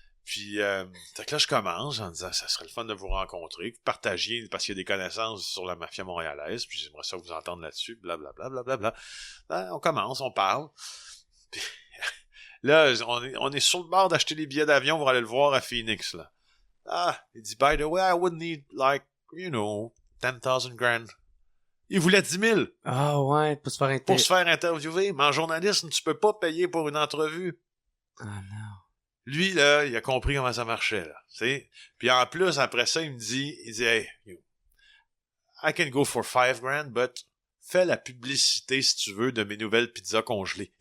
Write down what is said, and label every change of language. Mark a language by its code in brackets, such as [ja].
[fr] Puis, fait que là, je commence en disant, ça serait le fun de vous rencontrer, que vous partagiez, parce qu'il y a des connaissances sur la mafia montréalaise, puis j'aimerais ça vous entendre là-dessus, blablabla, blablabla. Ben, on commence, on parle. Puis, là, on est sur le bord d'acheter des billets d'avion pour aller le voir à Phoenix, là. Ah, il dit, [en] by the way, I would need, like, 10,000 grand. [fr] Il voulait 10 000. Ah ouais, pour se faire interviewer. Mais en journalisme, tu peux pas payer pour une entrevue. Ah non. Lui, là, il a compris comment ça marchait, là. T'sais? Puis en plus, après ça, il dit, [en] hey, I can go for 5 grand, but [fr] fais la publicité, si tu veux, de mes nouvelles pizzas congelées.